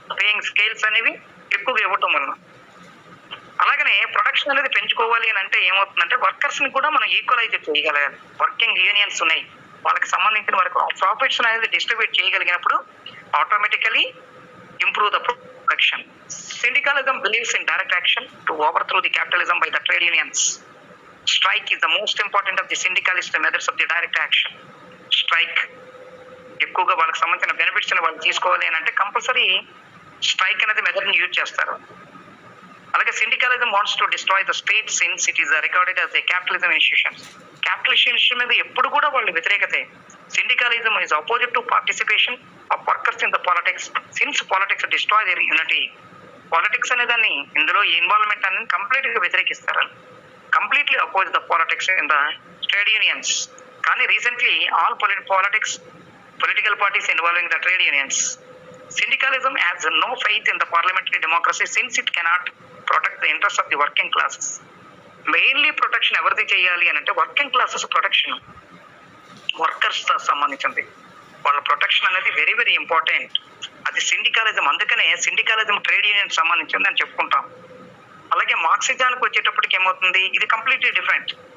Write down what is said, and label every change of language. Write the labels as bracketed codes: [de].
[te] Paying scales అనేవి ఎక్కువగా ఇవ్వటం వలన. అలాగనే ప్రొడక్షన్ అనేది పెంచుకోవాలి అని అంటే ఏమవుతుందంటే వర్కర్స్ ని కూడా మనం ఈక్వలైజ్ చేయగలగాలి. వర్కింగ్ యూనియన్స్ ఉన్నాయి, వాళ్ళకి సంబంధించిన వరకు ప్రాఫిట్స్ అనేది distribute చేయగలిగినప్పుడు automatically [en] improve the production. Syndicalism believes in direct action to overthrow the capitalism by the trade unions. Strike is the most important of the syndicalist methods of the direct action. [te] Strike ఎక్కువగా వాళ్ళకి సంబంధించిన benefits వాళ్ళు తీసుకోవాలి అని అంటే compulsory strike అనేది method ని use చేస్తారు. [en] అలాగే syndicalism wants to destroy the state since it is recorded as a capitalism institution. [te] Capitalist institution మీద ఎప్పుడు కూడా వాళ్ళు వ్యతిరేకతే. [en] Syndicalism is opposite to participation of workers in the politics since politics destroy their unity. [te] Politics అనే దాన్ని ఇందులో involvement అనేది complete గా వ్యతిరేకిస్తారు. [en] Completely oppose the politics in the trade unions. కానీ recently all political parties involving the trade unions. Syndicalism has no faith in the parliamentary democracy since it cannot protect the interests of the working classes. [te] Mainly protection ఎవరిది చేయాలి అని అంటే working classes protection, workers సంబంధించింది వాళ్ళ protection అనేది very very important. అది సిండికలిజం. అందుకనే సిండికలిజం trade union సంబంధించింది అని చెప్పుకుంటాం. అలాగే మార్క్సిజానికి వచ్చేటప్పటికి ఏమవుతుంది, ఇది కంప్లీట్లీ డిఫరెంట్.